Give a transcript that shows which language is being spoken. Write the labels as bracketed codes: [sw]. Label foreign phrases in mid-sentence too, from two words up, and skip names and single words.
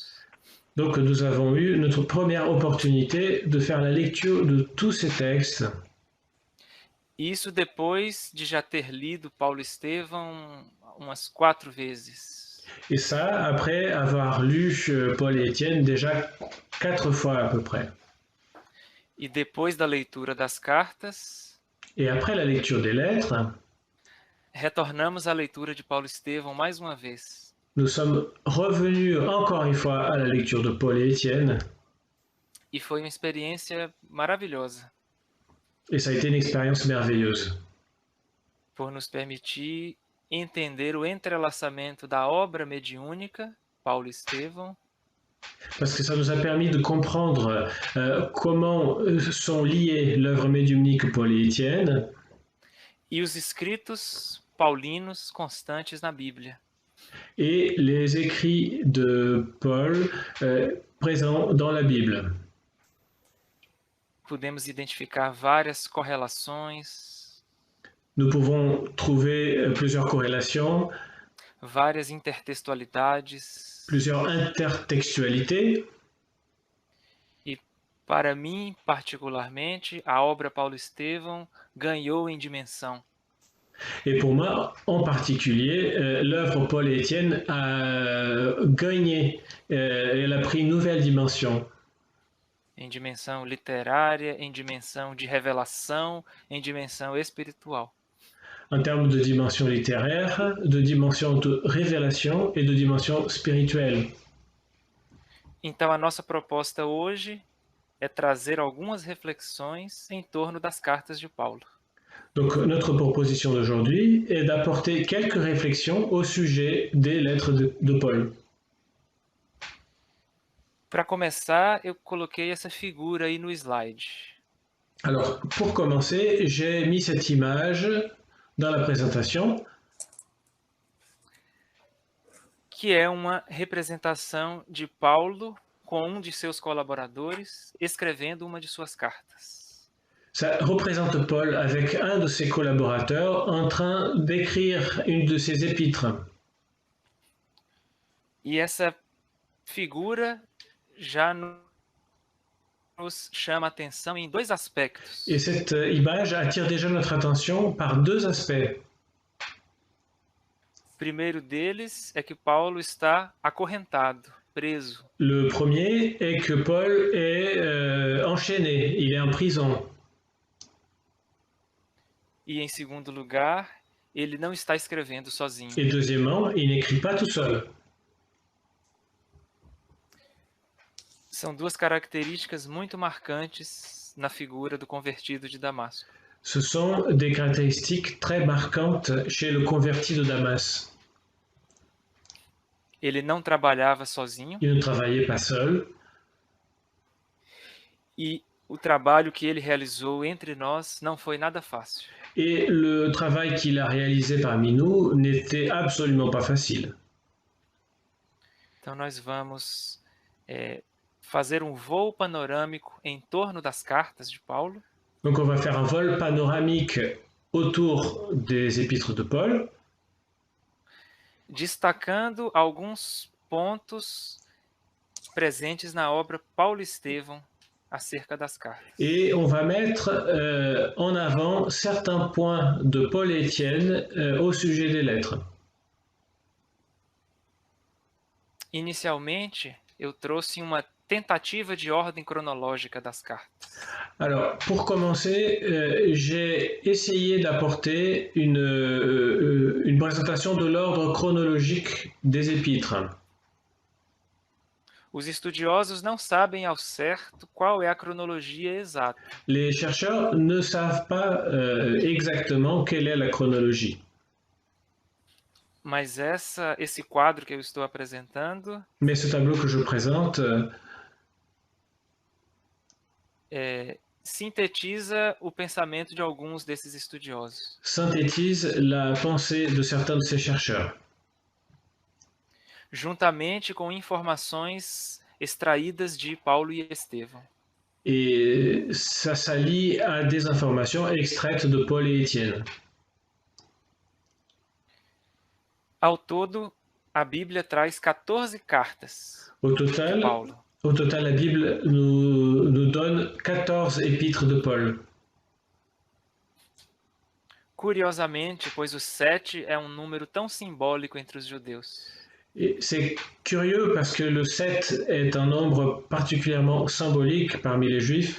[fr] Donc, nous avons eu notre première opportunité de faire la lecture de tous ces textes. [pt] Isso depois de já ter lido Paulo Estevão umas 4 vezes. [fr] Et ça, après avoir lu Paul et Étienne déjà 4 fois à peu près. [pt] E depois da leitura das cartas, [fr] et après la lecture des lettres, [pt] retornamos à leitura de Paulo Estevão mais uma vez. [fr] Nous sommes revenus encore une fois à la lecture de Paul et Étienne. [pt] E foi uma experiência maravilhosa. [fr] Et ça a été une expérience merveilleuse. [pt] Por nos permitir entender o entrelaçamento da obra mediúnica, Paulo Estevão. [fr] Parce que ça nous a permis de comprendre comment sont liées l'œuvre médiumnique Paul et Étienne. [pt] E os escritos paulinos constantes na Bíblia. [fr] Et les écrits de Paul présents dans la Bible. [pt] Podemos identificar várias correlações. [fr] Nous pouvons trouver plusieurs corrélations. [pt] Várias intertextualidades. [fr] Plusieurs intertextualités. [pt] E para mim, particularmente, a obra Paulo Estevão ganhou em dimensão. [fr] Et pour moi, en particulier, l'œuvre Paul et Étienne a gagné, elle a pris une nouvelle dimension. [pt] Em dimensão literária, em dimensão de revelação, em dimensão espiritual. [fr] En termes de dimension littéraire, de dimension de révélation et de dimension spirituelle. [pt] Então, a nossa proposta hoje é trazer algumas reflexões em torno das cartas de Paulo. [fr] Donc, notre proposition d'aujourd'hui est d'apporter quelques réflexions au sujet des lettres de Paul. [pt] Para começar, eu coloquei essa figura aí no slide. [fr] Alors, pour commencer, j'ai mis cette image dans la présentation. [pt] que é uma representação de Paulo com um de seus colaboradores escrevendo uma de suas cartas. [fr] Ça représente Paul avec un de ses collaborateurs en train d'écrire une de ses épîtres. [pt] E essa figura já nos chama a atenção em dois aspectos. [fr] Et cette image attire déjà notre attention par deux aspects. [pt] O primeiro deles é que Paulo está acorrentado, preso. [fr] Le premier est que Paul est enchaîné, il est en prison. [pt] E, em segundo lugar, ele não está escrevendo sozinho. [fr] Et deuxièmement, il n'écrit pas tout seul. [pt] São duas características muito marcantes na figura do convertido de Damasco. [fr] Ce sont des caractéristiques très marquantes chez le converti de Damas. [pt] Ele não trabalhava sozinho [fr] Il ne travaillait pas seul. [pt] e o trabalho que ele realizou entre nós não foi nada fácil. [fr] Et le travail qu'il a réalisé parmi nous n'était absolument pas facile. [pt] Então nós vamos fazer um voo panorâmico em torno das cartas de Paulo. [fr] Donc on va faire un vol panoramique autour des épîtres de Paul, [pt] destacando alguns pontos presentes na obra Paulo Estevão acerca das cartas. [fr] et on va mettre en avant certains points de Paul et Étienne au sujet des lettres. [pt] Inicialmente, eu trouxe uma tentativa de ordem cronológica das cartas. [fr] Alors, pour commencer, j'ai essayé d'apporter une présentation de l'ordre chronologique des épîtres. [pt] Os estudiosos não sabem ao certo qual é a cronologia exata. [fr] Les chercheurs ne savent pas exactement quelle est la chronologie. [pt] Mas esse quadro que eu estou apresentando [fr] Mais ce tableau que je présente [pt] sintetiza o pensamento de alguns desses estudiosos. [fr] synthétise la pensée de certains de ces chercheurs, [pt] juntamente com informações extraídas de Paulo e Estevão. [fr] et ça s'allie à des informations extraites de Paul et Étienne. [pt] Ao todo, a Bíblia traz 14 cartas [fr] Au [pt] de [fr] total, [pt] Paulo. [fr] la Bible nous donne 14 épîtres de Paul. [pt] Curiosamente, pois o 7 é um número tão simbólico entre os judeus. [fr] Et c'est curieux parce que le 7 est un nombre particulièrement symbolique parmi les Juifs.